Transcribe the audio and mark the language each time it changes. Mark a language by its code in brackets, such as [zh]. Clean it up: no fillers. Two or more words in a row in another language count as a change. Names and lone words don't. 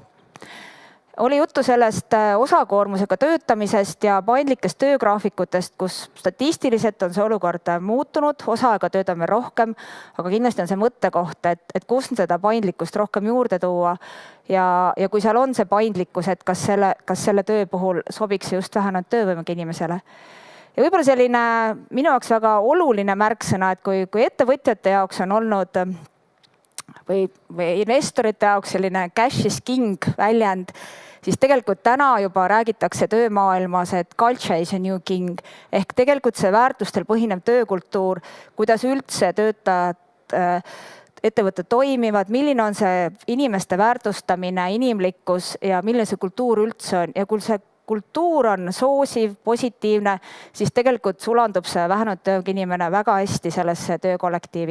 [et] Oli juttu sellest osakoormusega töötamisest ja paindlikest töögraafikutest, kus statistiliselt on see olukord muutunud, osaaega töötame rohkem, aga kindlasti on see mõttekoht, et kus seda paindlikkust rohkem juurde tuua ja kui seal on see paindlikkus, et kas selle töö puhul sobiks just vähenenud töövõimega inimesele. Ja võib-olla selline minu jaoks väga oluline märksõna, et kui ettevõtjate jaoks on olnud või investorite jaoks selline [en] cash is king [et] väljend, siis tegelikult täna juba räägitakse töömaailmas, et [en] culture is a new king [et] ehk tegelikult see väärtustel põhinev töökultuur, kuidas üldse töötajad, ettevõtted toimivad, milline on see inimeste väärtustamine, inimlikkus ja milline see kultuur üldse on ja kui see kultuur on soosiv, positiivne, siis tegelikult sulandub see vähenenud tööga inimene väga hästi sellesse töökollektiivi.